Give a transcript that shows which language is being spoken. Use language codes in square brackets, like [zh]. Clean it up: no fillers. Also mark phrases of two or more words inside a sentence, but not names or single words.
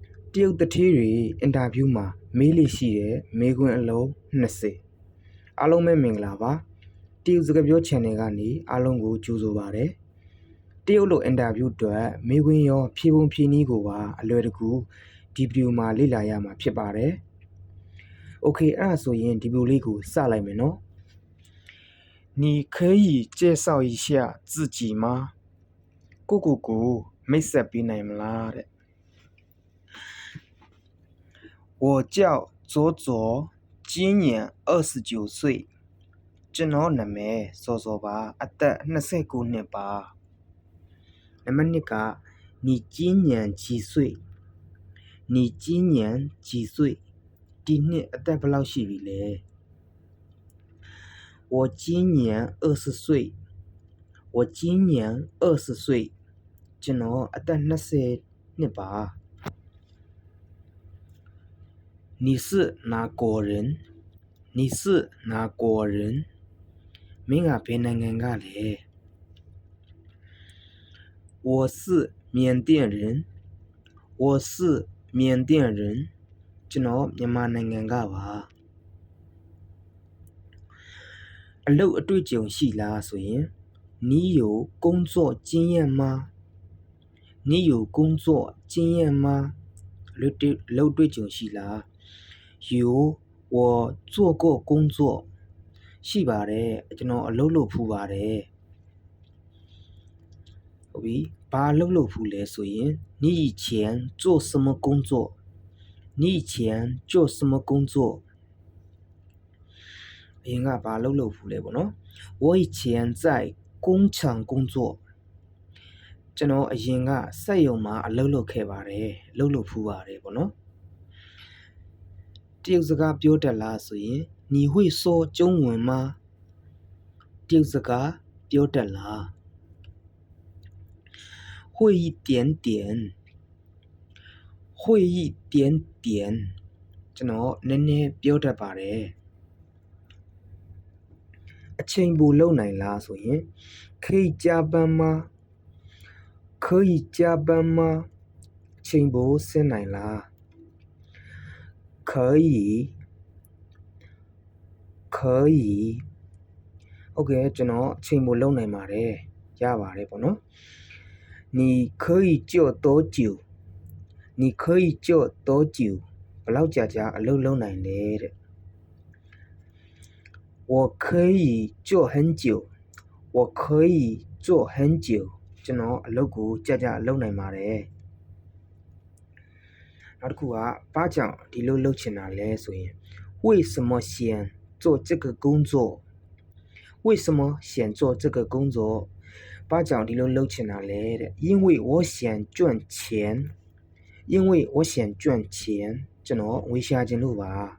[my] တရုတ်တထေးတွေအင်တာဗျူးမှာမေးလို့ရှိတဲ့မေးခွန်းအလုံး20အားလုံးပဲမင်္ဂလာပါတရုတ်စကားပြော channel ကနေအားလုံးကိုကြိုဆိုပါရစေတရုတ်လိုအင်တာဗျူးအတွက်မေးခွန်းရောဖြေပုံဖြေနည်းကိုပါအလွယ်တကူဒီဗီဒီယိုမှာလေ့လာရမှာဖြစ်ပါတယ်โอเคအဲ့ဒါဆိုရင်ဒီဗီဒီယိုလေးကိုစလိုက်မယ်နော် [zh] 你可以介绍一下自己吗 [my] ကိုမိတ်ဆက်ပေးနိုင်မလားတဲ့ [zh] 我叫左左今年29岁 [my] ကျွန်တော်နာမည်စောစောပါအသက်29နှစ်ပါနံပါတ်1က [zh] 你今年几岁你今年几岁 [my] ဒီနှစ်အသက်ဘယ်လောက်ရှိပြီလဲ [zh] 我今年20岁我今年20岁 [my] ကျွန်တော်အသက်20နှစ်ပါ [zh] 你是哪国人你是哪国人 [my] မင်းကဘယ်နိုင်ငံကလဲ [zh] 我是缅甸人我是缅甸人 [my] ကျွန်တော်မြန်မာနိုင်ငံကပါ အလုပ်အတွေ့အကြုံရှိလားဆိုရင် [zh] 你有工作经验吗你有工作经验吗 [my] အလုပ်တွေ့ကြုံရှိလား [zh] 有我做过工作 [my] ရှိပါတယ်ကျွန်တော်အလုပ်လုပ်ဖူးပါတယ်ဟုတ်ပြီဘာအလုပ်လုပ်ဖူးလဲဆိုရင် [zh] 你以前做什么工作你以前做什么工作 [my] အရင်ကဘာအလုပ်လုပ်ဖူးလဲပေါ့နော် [zh] 我以前在工厂工作 [my] ကျွန်တော်အရင်ကစက်ရုံမှာအလုပ်လုပ်ခဲ့ပါတယ်အလုပ်လုပ်ဖူးပါတယ်ပေါ့နော် တရုတ်စကားပြောတတ်လားဆိုရင် [zh] 你会说中文吗 [my] တရုတ်စကားပြောတတ်လား [zh] 会一点点会一点点 [my] ကျွန်တော်နည်းနည်းပြောတတ်ပါတယ်အချိန်ပိုလုံနိုင်လားဆိုရင် [zh] 可以加班吗可以加班吗 [my] အချိန်ပိုဆင်းနိုင်လား可以可以ဟုတ်ကဲ့ကျွန်တော်အချိန်ပိုလုံနိုင်ပါတယ်ရပါတယ်ပေါ့နော် [zh] 你可以做多久你可以做多久 [my] ဘယ်လောက်ကြာအလုပ်လုပ်နိုင်လဲတဲ့ [zh] 我可以做很久我可以做很久 [my] ကျွန်တော်အလုပ်ကိုကြာလုပ်နိုင်ပါတယ်နောက်တစ်ခုကဘာကြောင့်ဒီလိုလုပ်ချင်တာလဲဆိုရင် [zh] 为什么想做这个工作为什么想做这个工作 [my] ဘာကြောင့်ဒီလိုလုပ်ချင်တာလဲတဲ့ [zh] 因为我想赚钱因为我想赚钱 [my] ကျွန်တော်ငွေရှာချင်လို့ပါ